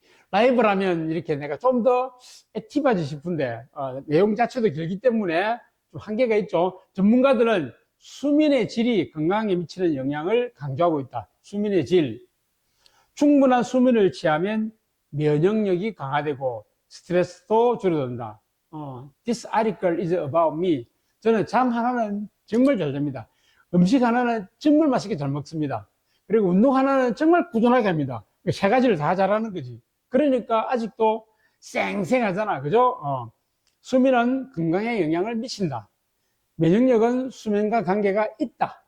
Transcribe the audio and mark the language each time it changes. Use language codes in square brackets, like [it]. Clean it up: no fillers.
[ko] 라이브라면 이렇게 내가 좀 더 액티브하지 싶은데 내용 자체도 길기 때문에 좀 한계가 있죠. 전문가들은 수면의 질이 건강에 미치는 영향을 강조하고 있다. 수면의 질. 충분한 수면을 취하면 면역력이 강화되고 스트레스도 줄어든다. [en] This article is about me. [ko] 저는 잠 하나는 정말 잘 잡니다. 음식 하나는 정말 맛있게 잘 먹습니다. 그리고 운동 하나는 정말 꾸준하게 합니다. 세 가지를 다 잘하는 거지. 그러니까 아직도 쌩쌩하잖아. 그죠? 수면은 건강에 영향을 미친다. 면역력은 수면과 관계가 있다.